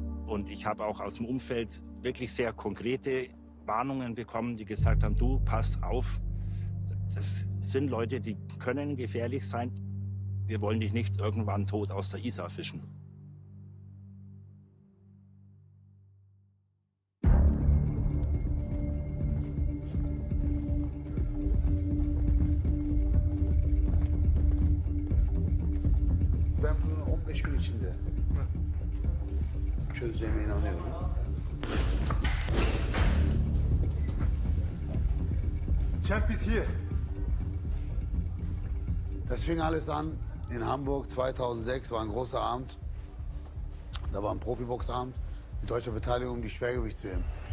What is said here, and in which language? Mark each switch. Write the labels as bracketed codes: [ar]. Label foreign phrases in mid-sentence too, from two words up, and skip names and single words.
[de] Und ich habe auch aus dem Umfeld wirklich sehr konkrete Warnungen bekommen, die gesagt haben, du, pass auf, das sind Leute, die können gefährlich sein. Wir wollen dich nicht irgendwann tot aus der Isar fischen. [tr] Ben bunu 15 gün içinde çözeceğime inanıyorum. [de] Chef bis hier. Das fing alles an in Hamburg 2006, war ein großer Abend. Da war ein Profiboxabend mit deutscher Beteiligung um die Schwergewichtswm.